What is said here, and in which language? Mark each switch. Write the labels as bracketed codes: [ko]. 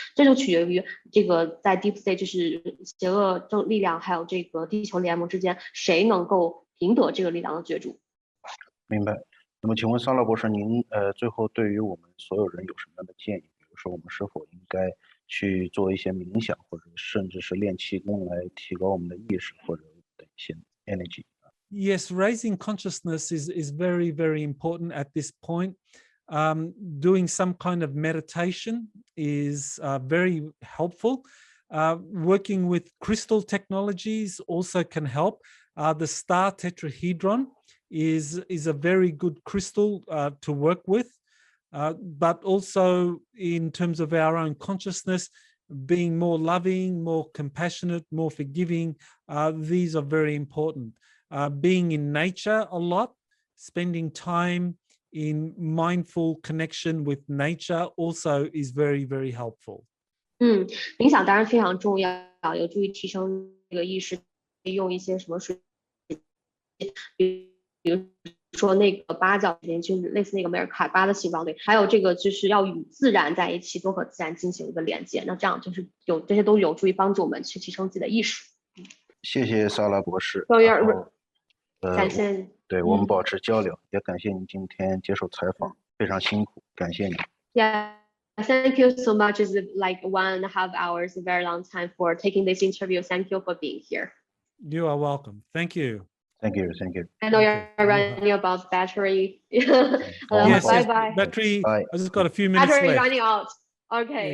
[zh] 这就取决于这个在 Deep State 就是邪恶正力量还有这个地球联盟之间，谁能够赢得这个力量的角逐。明白。那么请问萨拉博士，您最后对于我们所有人有什么样的建议？比如说我们是否应该去做一些冥想，或者甚至是练气功来提高我们的意识，或者一些 energy？ [en] Yes, raising consciousness is very, very important at this point. Doing some kind of meditation is very helpful. Working with crystal technologies also can help. The star tetrahedron is a very good crystal to work with. But also in terms of our own consciousness, being more loving, more compassionate, more forgiving, these are very important. Being in nature a lot, spending time in mindful connection with nature also is very, very helpful. [zh] 冥想当然非常重要，有助于提升这个意识，用一些什么水，比如说那个八角形，就是类似那个梅尔卡巴的形状，对，还有这个就是要与自然在一起，多和自然进行一个连接，那这样就是这些都有助于帮助我们去提升自己的意识。谢谢萨拉博士。感谢。对，我们保持交流，也感谢您今天接受采访，非常辛苦，感谢您。 [en] Yeah, thank you so much. It's like 1.5 hours, a very long time for taking this interview. Thank you for being here. You are welcome. Thank you. Thank you. I know you're running about battery. Yes, bye. Battery. Bye. I just got a few minutes battery left. running out. Okay.